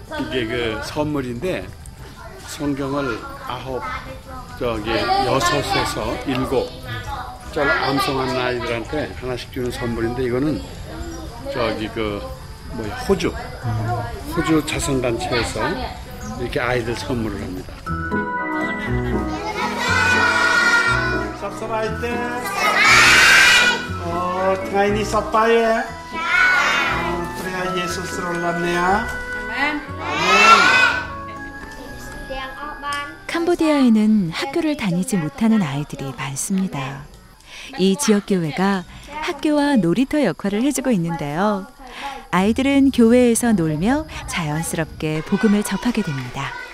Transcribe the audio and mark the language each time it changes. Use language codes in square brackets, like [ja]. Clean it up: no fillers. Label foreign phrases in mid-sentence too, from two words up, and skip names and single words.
[ko] 이게 그 선물인데 성경을 6에서 7절 암송하는 아이들한테 하나씩 주는 선물인데 이거는 호주 자선단체에서 이렇게 아이들 선물을 합니다. 섭섭할 때 [km] ថ្ងៃនេះ សប្បាយ ព្រះយេស៊ូវស្រឡាញ់អ្នក [ko] 캄보디아에는 학교를 다니지 못하는 아이들이 많습니다. 이 지역교회가 학교와 놀이터 역할을 해주고 있는데요. 아이들은 교회에서 놀며 자연스럽게 복음을 접하게 됩니다.